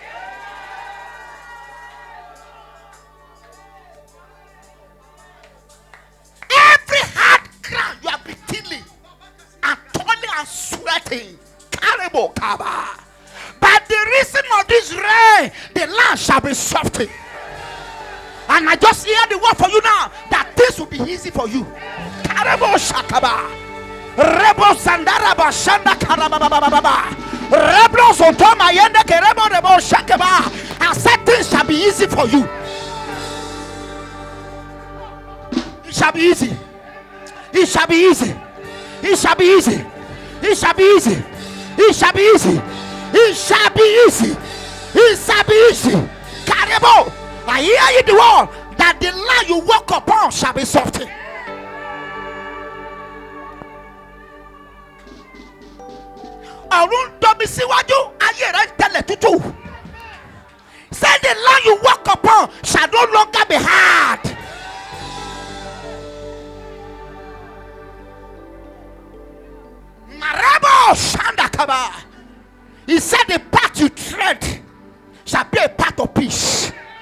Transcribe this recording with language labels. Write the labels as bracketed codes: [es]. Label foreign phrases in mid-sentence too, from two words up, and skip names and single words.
[en] Every hard ground you have been tilling and toiling and sweating. Terrible cover. By the reason of this rain, the land shall be softened. And I just hear the word for you now that this will be easy for you. Terrible shakaba. Rebo Sandara Bashanda Karababa. Rebro Sotoma Yende Kerebo Rebo Shakaba. And said things shall be easy for you. It shall be easy. It shall be easy. It shall be easy. It shall be easy. It shall be easy. It shall be easy. It shall be easy. Carebo. I hear you the word that the land you walk upon shall be soft. [yo] Ọ̀run tóbi síwájú, ayé rẹ̀ ń tẹ̀lé tútù. [en] Say the land you walk upon shall no longer be hard. Marabo Shandakaba. He said the path you tread shall be a path of peace.